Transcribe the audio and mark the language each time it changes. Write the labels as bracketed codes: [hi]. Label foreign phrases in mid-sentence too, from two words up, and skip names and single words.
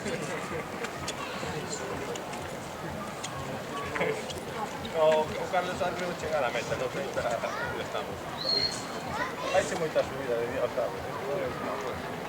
[gl] O Carlos Andrés non chega a la meta, non sei para onde estamos. Vai ser moita subida de día, sabes?